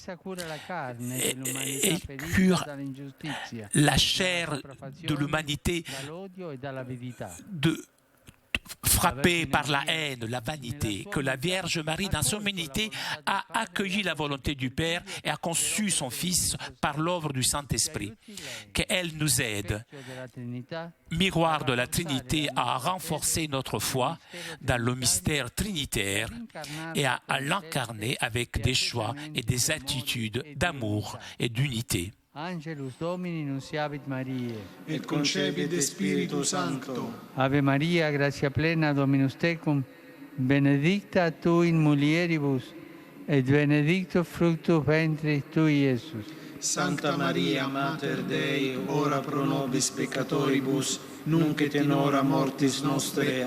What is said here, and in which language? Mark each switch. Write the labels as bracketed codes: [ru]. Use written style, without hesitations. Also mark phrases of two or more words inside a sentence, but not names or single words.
[fr] Et cure la chair de l'humanité frappée par la haine, la vanité, que la Vierge Marie, dans son humanité, a accueilli la volonté du Père et a conçu son Fils par l'œuvre du Saint-Esprit. Qu'elle nous aide, miroir de la Trinité, à renforcer notre foi dans le mystère trinitaire et à l'incarner avec des choix et des attitudes d'amour et d'unité. [la] Angelus Domini nunciavit Mariae. Et concepit Spiritu Sancto. Ave Maria, gratia plena, Dominus tecum, benedicta tu in mulieribus, et benedictus fructus ventris tui, Iesus. Sancta Maria, Mater Dei, ora pro nobis peccatoribus, nunc et in hora mortis nostre.